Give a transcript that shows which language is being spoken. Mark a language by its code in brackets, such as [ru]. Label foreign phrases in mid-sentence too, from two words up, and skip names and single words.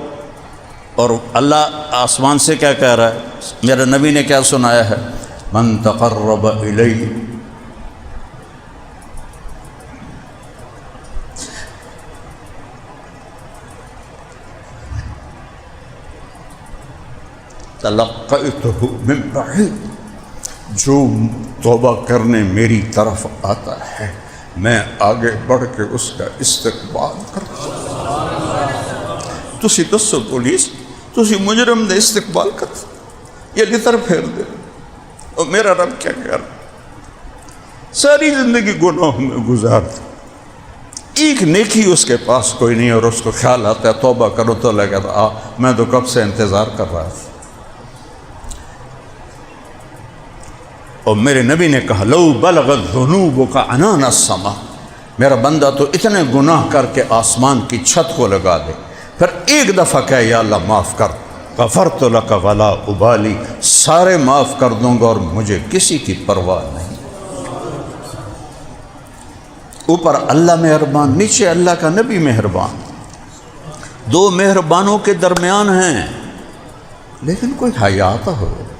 [ur] اور اللہ آسمان سے کیا کہہ رہا ہے؟ میرے نبی نے کیا سنایا ہے؟ [ar] من تقرب الی، تلقیتہ من بعید، [ur] جو توبہ کرنے میری طرف آتا ہے میں آگے بڑھ کے اس کا استقبال کرتا ہوں۔ [pa] تسی دسو پولیس، تسی مجرم دے استقبال کرتا، یہ لتر پھیر دے، [ur] اور میرا رب کیا کہہ رہا؟ ساری زندگی گناہوں میں گزارتا، ایک نیکی اس کے پاس کوئی نہیں، اور اس کو خیال آتا ہے توبہ کرو تو لگا میں تو کب سے انتظار کر رہا تھا۔ اور میرے نبی نے کہا [ar] لو بلغت ذنوبک عنان السماء، [ur] میرا بندہ تو اتنے گناہ کر کے آسمان کی چھت کو لگا دے، پھر ایک دفعہ کہے یا اللہ معاف کر، [ar] غفرت لک ولا ابالی، [ur] سارے معاف کر دوں گا اور مجھے کسی کی پرواہ نہیں۔ اوپر اللہ مہربان، نیچے اللہ کا نبی مہربان، دو مہربانوں کے درمیان ہیں، لیکن کوئی حیا تو ہو۔